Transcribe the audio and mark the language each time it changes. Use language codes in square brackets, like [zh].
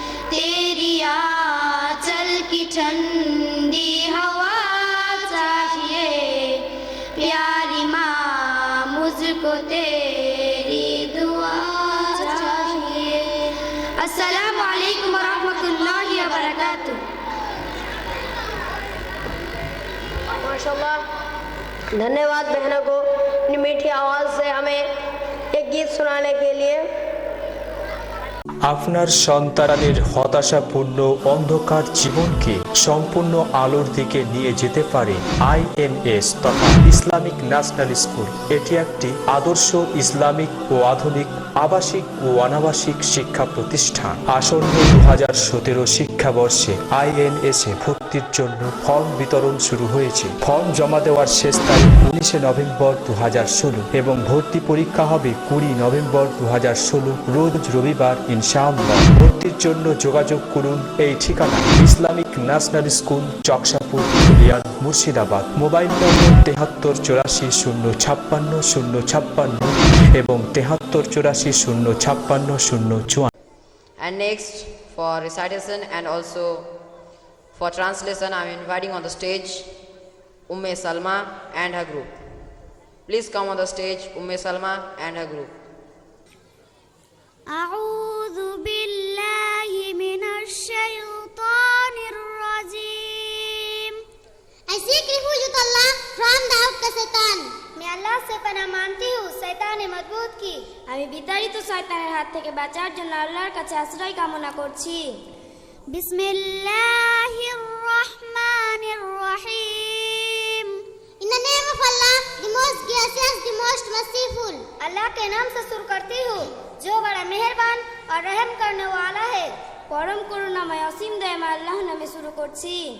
[hi] तेरी आंचल की ठंडी हवा चाहिए, प्यारी माँ मुझको तेरी दुआ चाहिए। अस्सलामु अलैकुम व रहमतुल्लाहि व बरकातुहू। माशाअल्लाह। धन्यवाद बहनों को अपनी मीठी आवाज़ से हमें एक गीत सुनाने के लिए। [bn] আপনার সন্তানের হতাশাপূর্ণ অন্ধকার জীবনকে সম্পূর্ণ আলোর দিকে নিয়ে যেতে পারে আইএনএস তথা ইসলামিক ন্যাশনাল স্কুল। এটি একটি আদর্শ ইসলামিক ও আধুনিক আবাসিক ও অনাবাসিক শিক্ষা প্রতিষ্ঠান। আসন্ন 2017 শিক্ষাবর্ষে আইএনএস এ ভর্তির জন্য ফর্ম বিতরণ শুরু হয়েছে। ফর্ম জমা দেওয়ার শেষ তারিখ 19 নভেম্বর 2016 এবং ভর্তি পরীক্ষা হবে 20 নভেম্বর 2016 রোজ রবিবার ইনশাআল্লাহ। ভর্তির জন্য যোগাযোগ করুন এই ঠিকানা Islamic national school, Chaksapur, Dhulian, Murshidabad. Mobile নম্বর 7384 056 056 এবং 7384 056 054। [en] And next, for recitation and also for translation, I am inviting on the stage Umme Salma and her group. Please come on the stage, Umme Salma and her group. [ar] أعوذ بالله من الشيطان الرجيم. [en] I seek refuge with Allah from the outcast Satan. [hi] मैं अल्लाह से पनाह मांगती हूँ शैतान मजबूत की। [bn] আমি বিতাড়িত শয়তানের হাত থেকে বাঁচার জন্য আল্লাহর কাছে আশ্রয় কামনা করছি। [ar] بسم الله الرحمن الرحيم. [en] In the name of Allah, the most gracious, the most merciful. [hi] अल्लाह के नाम से शुरू करती हूँ जो बड़ा मेहरबान और रहम करने वाला है। [bn] পরম করুণাময় অসীম দয়াময় আল্লাহর নামে শুরু করছি।